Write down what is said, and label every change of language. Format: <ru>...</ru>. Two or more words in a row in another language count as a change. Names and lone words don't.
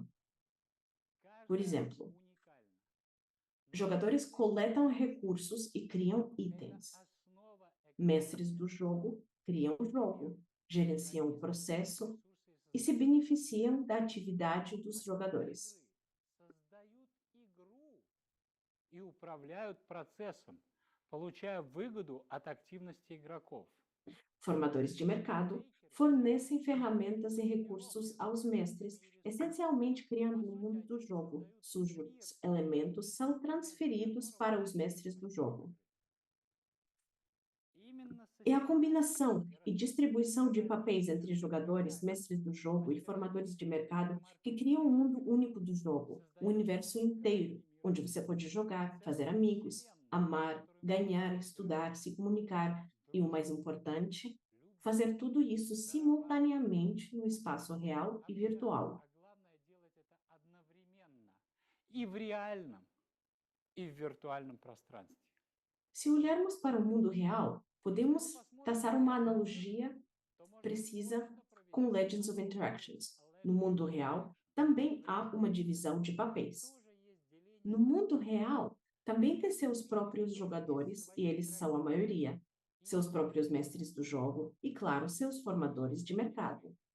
<pt>Por exemplo, jogadores coletam recursos e criam itens. Mestres do jogo criam o jogo, gerenciam o processo e se beneficiam da atividade dos jogadores.</pt> <ru>И управляют процессом, получая выгоду от активности игроков.</ru> <pt>Formadores de mercado fornecem ferramentas e recursos aos mestres, essencialmente criando o mundo do jogo. Sujos elementos são transferidos para os mestres do jogo. É a combinação e distribuição de papéis entre jogadores, mestres do jogo e formadores de mercado que cria um mundo único do jogo, um universo inteiro, onde você pode jogar, fazer amigos, amar, ganhar, estudar, se comunicar e, o mais importante, fazer tudo isso simultaneamente no espaço real e virtual.</pt> <ru>И в реальном, и в виртуальном пространстве.</ru> <pt>Se olharmos para o mundo real, podemos traçar uma analogia precisa com Legends of Interactions. No mundo real, também há uma divisão de papéis. No mundo real, também tem seus próprios jogadores, e eles são a maioria, seus próprios mestres do jogo e, claro, seus formadores de mercado.</pt>